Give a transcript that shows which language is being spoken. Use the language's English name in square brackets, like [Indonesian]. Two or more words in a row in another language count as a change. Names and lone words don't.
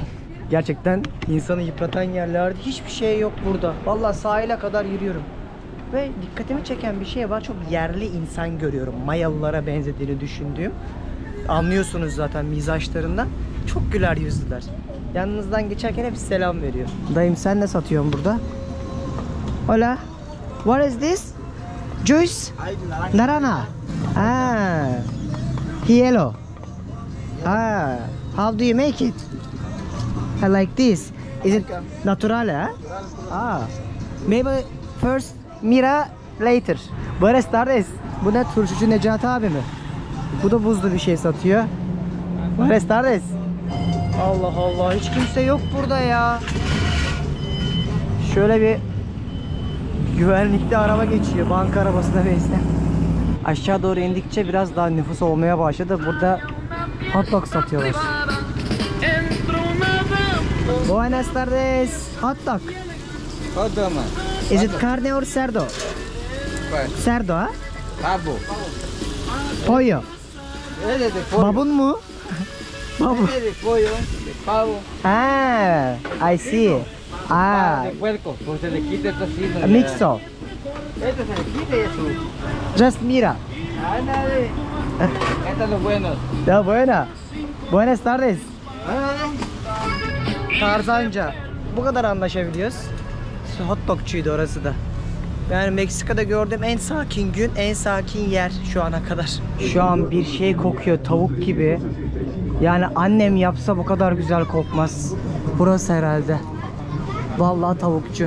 [Turkish] Gerçekten insanı yıpratan yerlerde hiçbir şey yok burada. Vallahi sahile kadar yürüyorum. Ve dikkatimi çeken bir şey var. Çok yerli insan görüyorum. Mayalılara benzediğini düşündüğüm. Anlıyorsunuz zaten mizaçlarından. Çok güler yüzlüler. Yanınızdan geçerken hep selam veriyor. Dayım sen ne satıyorsun burada? [English] Hola. What is this? Juice? [Spanish] Naranja. Ah. Hielo. [English] Ah. How do you make it? I like this. Is it natural? Eh? Ah. Maybe first Mira later. [Spanish] Buenas tardes. [Turkish] Bu ne, turşucu Necati abi mi? Bu da buzlu bir şey satıyor. [Spanish] Buenas tardes. [Turkish] Allah Allah, hiç kimse yok burada ya. Şöyle bir güvenlikli araba geçiyor, banka arabasına benzeyen. Aşağı doğru indikçe biraz daha nüfus olmaya başladı. Burada [English] hot dog [Turkish] satıyorlar. [Spanish] Buenas tardes. [English] Hot dog. Hot dog. Is it carne or cerdo? Cerdo ha? [Spanish] Pavo. Pollo. Ese de pollo. [Turkish] Babun mu? Babun. [Spanish] Ese de pollo, de pavo. [English] Ah, I see. Ah, [Spanish] De puerco, pues se le quita el tocino. ya. mixo. Este se le quita y eso. [English] Just mira. [Spanish] Ándale. Estos son los buenos. Ya buena. Buenas tardes. Ándale. [Turkish] Tarzanca. Bu kadar anlaşabiliyoruz. Hot dogçuydu orası da. Yani Meksika'da gördüğüm en sakin gün, en sakin yer şu ana kadar. Şu an bir şey kokuyor, tavuk gibi. Yani annem yapsa bu kadar güzel kokmaz. Burası herhalde. Vallahi tavukçu.